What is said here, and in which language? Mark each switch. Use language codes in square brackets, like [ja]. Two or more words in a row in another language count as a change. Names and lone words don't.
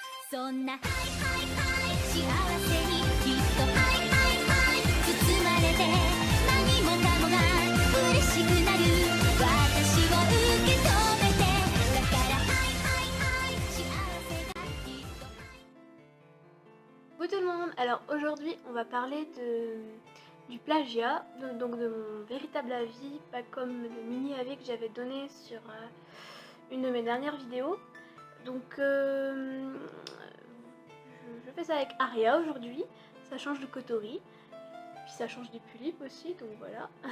[ja] そんなハイハイハイ幸せにきっとハイハイハイ包まれて何もかもが嬉しくなる私を受け止めてだからハイハイハイ幸せがきっと [fr] Coucou tout le monde, alors aujourd'hui on va parler du plagiat, donc de mon véritable avis, pas comme le mini avis que j'avais donné sur une de mes dernières vidéos. Donc je fais ça avec Aria aujourd'hui, ça change de Kotori, puis ça change des Pulip aussi, donc voilà.